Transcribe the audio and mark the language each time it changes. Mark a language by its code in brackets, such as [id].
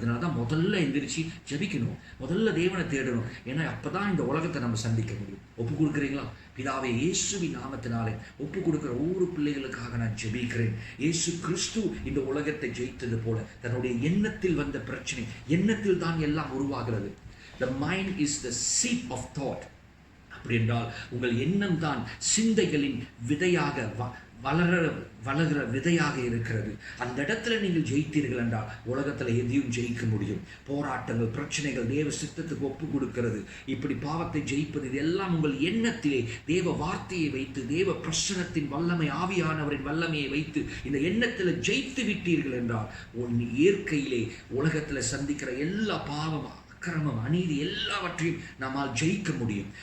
[ta] அதனால தான் முதல்ல எந்திரிச்சு ஜெபிக்கணும், முதல்ல தேவனை தேடணும். ஏன்னா அப்பதான் இந்த உலகத்தை நம்ம சந்திக்க முடியும். ஒப்பு கொடுக்குறீங்களா? பிதாவே, இயேசுவின் நாமத்தினாலே ஒப்பு கொடுக்கிற ஒவ்வொரு பிள்ளைகளுக்காக நான் ஜெபிக்கிறேன். இயேசு கிறிஸ்து இந்த உலகத்தை ஜெயித்தது போல தன்னுடைய எண்ணத்தில் வந்த பிரச்சனை, எண்ணத்தில் தான் எல்லாம் உருவாகிறது. [en] The mind is the seat of thought. [ta] அப்படி என்றால் உங்கள் எண்ணம் தான் சிந்தைகளின் விதையாக வளர்கிற விதையாக இருக்கிறது. அந்த இடத்துல நீங்கள் ஜெயித்தீர்கள் என்றால் உலகத்துல எதையும் ஜெயிக்க முடியும். போராட்டங்கள், பிரச்சனைகள், தேவ சித்தத்துக்கு ஒப்பு கொடுக்கிறது, இப்படி பாவத்தை ஜெயிப்பது, இதெல்லாம் உங்கள் எண்ணத்திலே தேவ வார்த்தையை வைத்து தேவ பிரசன்னத்தின் வல்லமை, ஆவியானவரின் வல்லமையை வைத்து இந்த எண்ணத்துல ஜெயித்து விட்டீர்கள் என்றால் இயற்கையிலே உலகத்துல சந்திக்கிற எல்லா பாவம், அக்கிரமம், அநீதி எல்லாவற்றையும் நம்மால் ஜெயிக்க முடியும்.